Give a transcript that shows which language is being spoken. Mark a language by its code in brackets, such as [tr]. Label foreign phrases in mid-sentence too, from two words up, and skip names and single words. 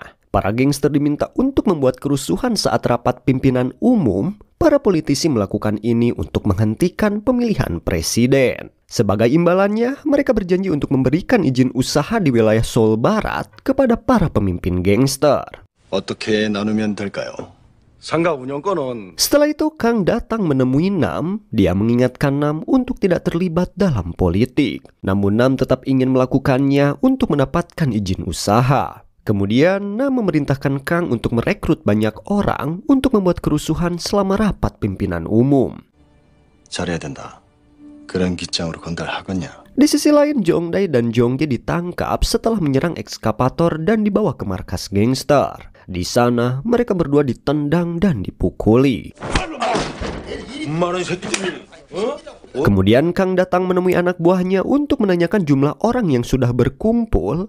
[id] Para gangster diminta untuk membuat kerusuhan saat rapat pimpinan umum. Para politisi melakukan ini untuk menghentikan pemilihan presiden. Sebagai imbalannya, mereka berjanji untuk memberikan izin usaha di wilayah Seoul Barat kepada para pemimpin gangster. [ko] 어떻게 나누면 될까요? 상가 운영권은 [id] Setelah itu, Kang datang menemui Nam. Dia mengingatkan Nam untuk tidak terlibat dalam politik. Namun Nam tetap ingin melakukannya untuk mendapatkan izin usaha. Kemudian Nam memerintahkan Kang untuk merekrut banyak orang untuk membuat kerusuhan selama rapat pimpinan umum. [ko] 잘해야 된다. 그런 기장으로 건달하겠냐? [id] Di sisi lain, Jong-dae dan Jong-gi ditangkap setelah menyerang ekskavator dan dibawa ke markas gangster. Di sana, mereka berdua ditendang dan dipukuli. Kemudian Kang datang menemui anak buahnya untuk menanyakan jumlah orang yang sudah berkumpul.